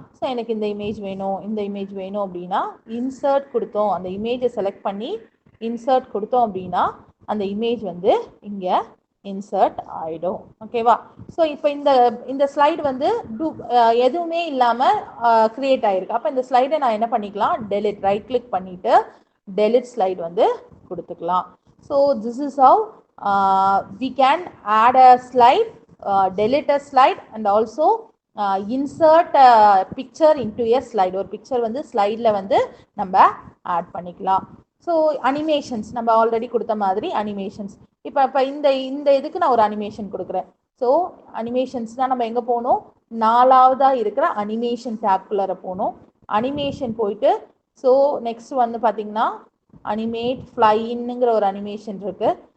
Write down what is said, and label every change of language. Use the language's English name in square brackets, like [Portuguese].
[Tamil] So எனக்கு இந்த image வேணும், இந்த இமேஜ் வேணும் அப்படின்னா இன்சர்ட் கொடுத்தோம், அந்த இமேஜை செலக்ட் பண்ணி இன்சர்ட் கொடுத்தோம் அப்படின்னா அந்த இமேஜ் வந்து இங்கே இன்சர்ட் ஆகிடும், ஓகேவா. ஸோ இப்போ இந்த ஸ்லைடு வந்து எதுவுமே இல்லாமல் க்ரியேட் ஆகிருக்கு. அப்போ இந்த ஸ்லைடை நான் என்ன பண்ணிக்கலாம், டெலிட், ரைட் கிளிக் பண்ணிவிட்டு டெலிட் ஸ்லைடு வந்து கொடுத்துக்கலாம். [English] So this is how we can add a slide, delete a slide and also insert a picture into a slide. [Tamil] ஒரு பிக்சர் வந்து ஸ்லைடில் வந்து நம்ம ஆட் பண்ணிக்கலாம். ஸோ அனிமேஷன்ஸ் நம்ம ஆல்ரெடி கொடுத்த மாதிரி அனிமேஷன்ஸ். இப்போ இந்த இந்த இதுக்கு நான் ஒரு அனிமேஷன் கொடுக்குறேன். ஸோ அனிமேஷன்ஸ் தான் நம்ம எங்கே போகணும், 4ஆவதாக இருக்கிற அனிமேஷன் டேப்குள்ளார போகணும். அனிமேஷன் போயிட்டு ஸோ நெக்ஸ்ட் வந்து பார்த்தீங்கன்னா அனிமேட் ஃப்ளைன்னுங்கிற ஒரு அனிமேஷன் இருக்குது.